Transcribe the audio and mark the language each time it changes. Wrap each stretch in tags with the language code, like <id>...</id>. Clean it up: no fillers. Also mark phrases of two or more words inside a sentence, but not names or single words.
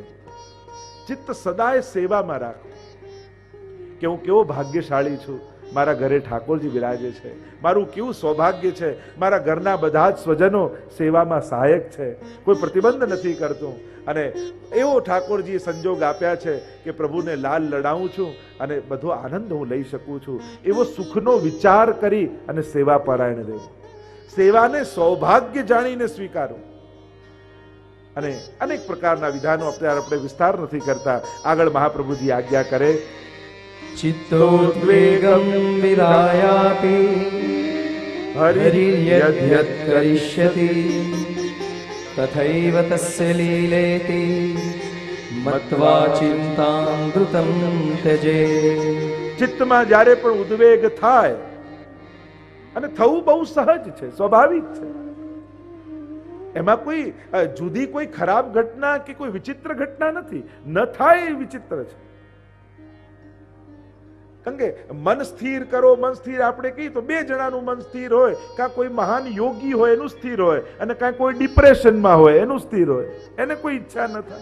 <gu>ચિત્ત સદાય સેવામાં રાખો કે હું કેવો ભાગ્યશાળી છું, મારા ઘરે ઠાકોરજી બિરાજે છે, મારું કેવું સૌભાગ્ય છે, મારા ઘરના બધા જ સ્વજનો સેવામાં સહાયક છે, કોઈ પ્રતિબંધ નથી કરતું, અને એવો ઠાકોરજીએ સંજોગ આપ્યા છે કે પ્રભુને લાલ લડાવું છું અને બધો આનંદ હું લઈ શકું છું. એવો સુખનો વિચાર કરી અને સેવા પરાયણ રહેવું, સેવાને સૌભાગ્ય જાણીને સ્વીકારવું. અને અનેક પ્રકારના વિધાનો આપણે વિસ્તાર નથી કરતા. આગળ મહાપ્રભુજી આજ્ઞા કરે,</gu> <sa>चित्तोद्वेगं विरायापि हरिर्यद्यत् करिष्यति तथैव तस्य लीलेति मत्वा चिन्तामृतं त्यजे.</sa> <gu>ચિત્તમાં જ્યારે પણ ઉદ્વેગ થાય, અને થવું બહુ સહજ છે, સ્વાભાવિક છે, એમાં કોઈ જુદી કોઈ ખરાબ ઘટના કે કોઈ વિચિત્ર ઘટના નથી. ન થાય એ વિચિત્ર છે. કારણ કે મન સ્થિર કરો, મન સ્થિર આપણે કહીએ તો 2 જણાનું મન સ્થિર હોય, કાં કોઈ મહાન યોગી હોય એનું સ્થિર હોય, અને કાં કોઈ ડિપ્રેશનમાં હોય એનું સ્થિર હોય, એને કોઈ ઈચ્છા ન થાય.</gu>